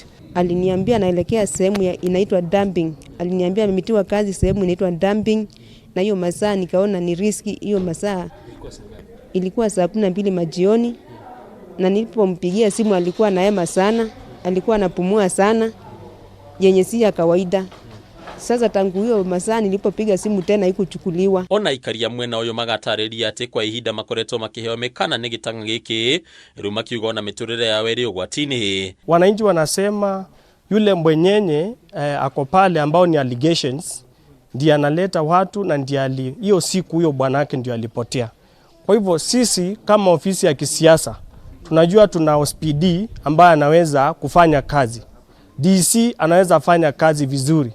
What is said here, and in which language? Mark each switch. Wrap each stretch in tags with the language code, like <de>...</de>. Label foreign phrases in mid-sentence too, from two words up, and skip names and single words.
<sw>Aliniambia anaelekea sehemu inaitwa dumping. Aliniambia amemitiwa kazi sehemu inaitwa dumping, na hiyo masaa nikaona ni riski. Hiyo masaa ilikuwa saa 12 majioni, na nilipompigia simu alikuwa anaema sana, alikuwa anapumua sana yenye si ya kawaida. Sasa tangu hiyo masaa nilipopiga simu tena ikuchukuliwa.</sw> <ki>Ona ikaria mwena uyu magatariria ati kwa ihinda makoretwo makiheo mekana ni gitanga giki riu makiuga na miturire ya weri ugwatini.</ki> <sw>Wananchi wanasema yule mbwenyenye ako pale ambao ni allegations ndiye analeta watu, na ndiye hiyo siku huyo bwanake ndio alipotea. Kwa hivyo sisi kama ofisi ya kisiasa tunajua tuna OSPD ambaye anaweza kufanya kazi, DC anaweza fanya kazi vizuri.</sw>